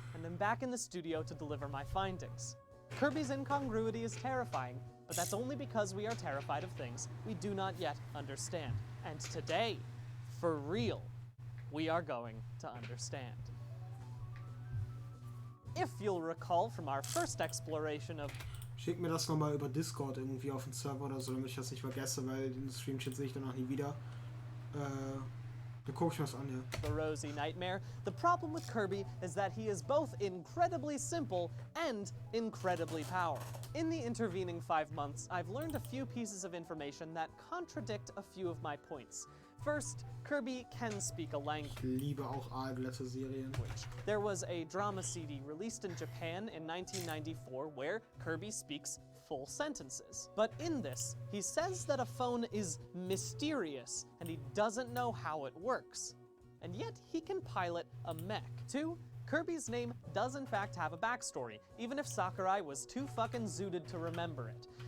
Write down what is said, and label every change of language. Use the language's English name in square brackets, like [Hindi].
[English] And I'm back in the studio to deliver my findings. Kirby's incongruity is terrifying, but that's only because we are terrified of things we do not yet understand. And today, for real, we are going to understand. If you'll recall from our first exploration of [German] Schick mir das nochmal über Discord irgendwie auf den Server oder so, damit ich das nicht vergesse, weil den Streamchat sehe ich danach nie wieder. Da gucke ich was an, ja. [English] the Rosy Nightmare, the problem with Kirby is that he is both incredibly simple and incredibly powerful. In the intervening 5 months, I've learned a few pieces of information that contradict a few of my points. First, Kirby can speak a language. [German] Ich liebe auch aalglatte Serien. [English] There was a drama CD released in Japan in 1994 where Kirby speaks full sentences. But in this, he says that a phone is mysterious and he doesn't know how it works. And yet he can pilot a mech. 2, Kirby's name does in fact have a backstory, even if Sakurai was too fucking zooted to remember it.